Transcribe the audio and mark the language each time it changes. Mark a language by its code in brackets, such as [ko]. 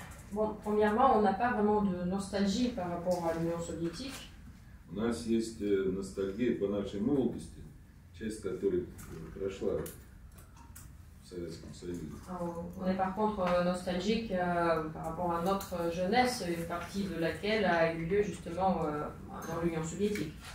[fr] Bon, premièrement, on n'a pas vraiment de nostalgie par rapport à l'Union soviétique. [ru] У нас есть ностальгия по нашей молодости, часть которой прошла в Советском Союзе. [fr] On est par contre nostalgique par rapport à notre jeunesse, une partie de laquelle a eu lieu justement dans l'Union soviétique.